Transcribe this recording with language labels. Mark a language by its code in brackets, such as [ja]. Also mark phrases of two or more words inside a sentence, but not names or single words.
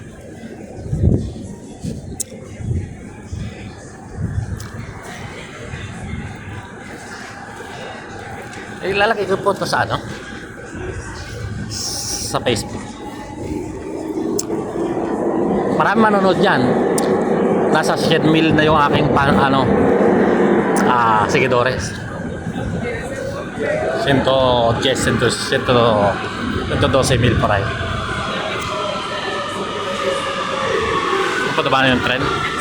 [tl] Ilalagay ko po ito sa sa Facebook. Marami manonood yan. Nasa 100,000 na yung aking seguidores. [es] 112,000 por ahí. [tl] Ano pa ba na yung trend?